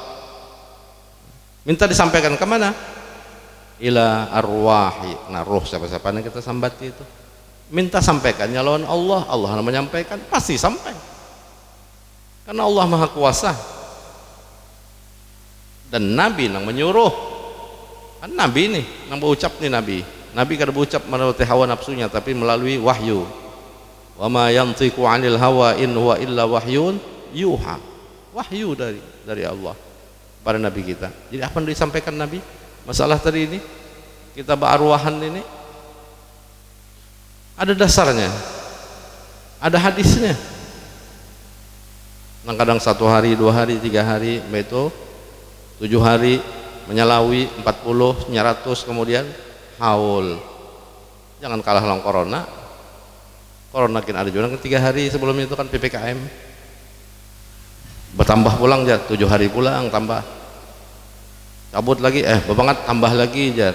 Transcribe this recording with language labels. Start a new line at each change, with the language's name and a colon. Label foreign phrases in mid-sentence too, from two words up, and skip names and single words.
Banjar: Minta disampaikan ke mana?
Arabic: إلى أرواح,
Banjar: nah ruh siapa-siapa yang kita sambati itu, minta sampaikannya lawan Allah. Allah yang menyampaikan pasti sampai, karena Allah maha kuasa dan Nabi yang menyuruh. Kan Nabi nih yang berucap nih, Nabi kada berucap melalui hawa nafsunya tapi melalui wahyu.
Arabic: وما ينطق عن الهوى إن هو إلا وحي يوحى.
Banjar: Wahyu dari Allah pada Nabi kita. Jadi apa yang disampaikan Nabi? Masalah tadi ini kita berarwahan ini ada dasarnya, ada hadisnya. Nah, kadang 1 hari, 2 hari, 3 hari, itu 7 hari menyalawi 40, 100, kemudian haul. Jangan kalah lawan corona. Corona kan ada juga 3 hari sebelumnya itu kan PPKM. Bertambah pulang jar, 7 hari pulang tambah. Cabut lagi, bebangat tambah lagi jar.